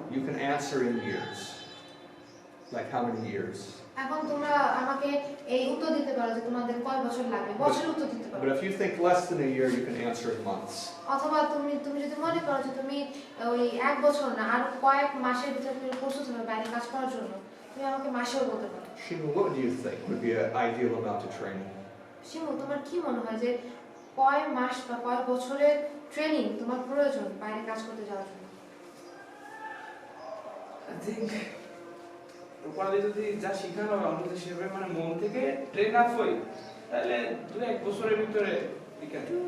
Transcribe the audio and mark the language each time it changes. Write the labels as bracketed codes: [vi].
[en] You can answer in years. Like how many years? [bn] এখন তোমরা আমাকে এই উত্তর দিতে পারো যে তোমাদের কয় বছর লাগবে বছরের উত্তর দিতে পারো [en] But if you think less than a year, you can answer in months. [bn] অথবা তুমি যদি মনে করো যে তুমি ওই এক বছর না আর কয়েক মাসের ভিতরে তুমি প্রস্তুত হবে বাইরে কাজ করার জন্য তুমি আমাকে মাসেও বলতে পারো [en] Shima, what do you think would be an ideal amount of training? [bn] Shimu তোমার কি মনে হয় যে কয় মাস বা কয় বছরের ট্রেনিং তোমার প্রয়োজন বাইরে কাজ করতে যাওয়ার জন্য [en] I think [bn] পরে যদি যা শেখানো হবে আমরা যদি সেভাবে মানে মন থেকে ট্রেন আপ হই তাহলে 2-1 বছরের ভিতরে বিকাশ